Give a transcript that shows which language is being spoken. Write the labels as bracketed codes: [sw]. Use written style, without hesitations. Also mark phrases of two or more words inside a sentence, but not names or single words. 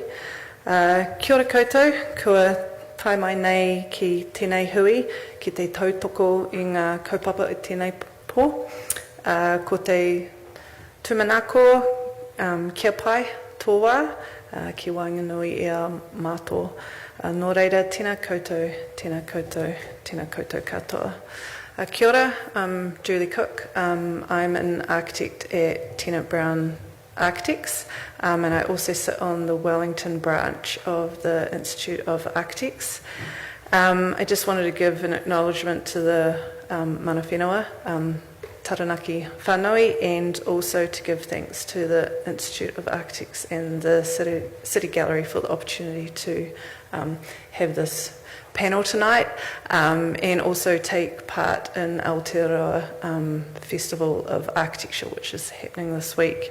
[mi] Kia ora koutou, kua tai mai nei ki tēnei hui, ki te tautoko i ngā kaupapa i tēnei pō. Ko te tumanako, kia pai, tō wā, ki wainganui i a mātō. Nō reira, tēnā koutou, tēnā koutou, tēnā koutou katoa. Kia ora, [en] I'm Julie Cook. I'm an architect at Tennant Brown Architects, and I also sit on the Wellington branch of the Institute of Architects. I just wanted to give an acknowledgement to the [mi] mana whenua, [en] Taranaki Whānui, and also to give thanks to the Institute of Architects and the City Gallery for the opportunity to have this panel tonight, and also take part in Aotearoa Festival of Architecture, which is happening this week.